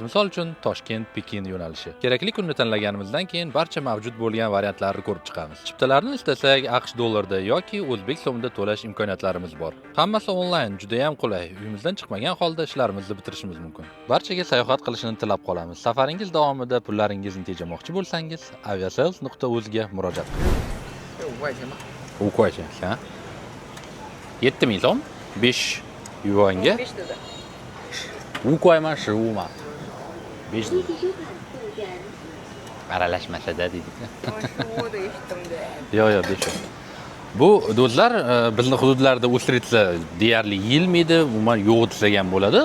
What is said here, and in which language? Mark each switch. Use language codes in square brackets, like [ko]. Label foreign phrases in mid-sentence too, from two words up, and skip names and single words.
[uz] Misol uchun Toshkent, Pekin yo'nalishi. Kerakli kunni tanlaganimizdan keyin barcha mavjud bo'lgan variantlarni ko'rib chiqamiz. Chiptalarni istasak AQSh dollarida yoki o'zbek so'mida to'lash imkoniyatlarimiz bor. Hammasi onlayn, juda ham qulay. Uyimizdan chiqmagan holda ishlarimizni bitirishimiz mumkin. Barchaga sayohat qilishni tilab qolamiz. Safaringiz davomida pullaringizni tejamoqchi bo'lsangiz, aviasales.uz ga murojaat qiling. [zh] 这5块钱吧。 5块钱, [uz] ha? 7000 so'm, 5 yuanga 5 dedi. [zh] 5 块吗？15吗？5 dedi. [uz] Aralashmasada dedik. Shu deyishdim-da. Yo'q, 5. Bu do'stlar bizni hududlarda Ustritsa deyarli yeyilmaydi, umuman yo'q desak ham bo'ladi.